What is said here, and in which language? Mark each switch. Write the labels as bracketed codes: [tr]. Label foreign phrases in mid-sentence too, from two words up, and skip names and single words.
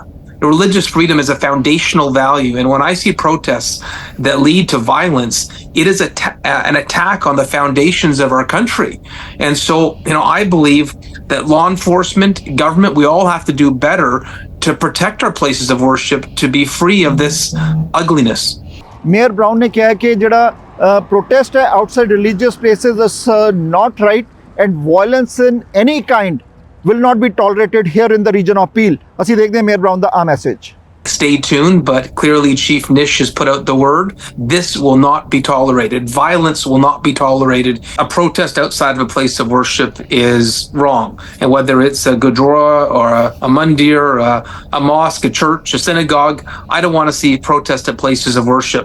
[en] Religious freedom is a foundational value, and when I see protests that lead to violence, it is an attack on the foundations of our country. And so, I believe that law enforcement, government, we all have to do better to protect our places of worship, to be free of this ugliness. [pa] ਮੇਅਰ ਬਰਾਊਨ ਨੇ ਕਿਹਾ ਕਿ ਜਿਹੜਾ ਪ੍ਰੋਟੈਸਟ ਹੈ [en] outside religious places is not right and violence in any kind will not be tolerated here in the region of Peel. [pa] ਅਸੀਂ ਦੇਖਦੇ ਹਾਂ ਮੇਅਰ ਬਰਾਊਨ ਦਾ ਆ ਮੈਸੇਜ। [en] stay tuned, but clearly Chief Nish has put out the word. This will not be tolerated. Violence will not be tolerated. A protest outside of a place of worship is wrong. And whether it's a gurdwara or a mandir, a mosque, a church, a synagogue, I don't want to see protest at places of worship.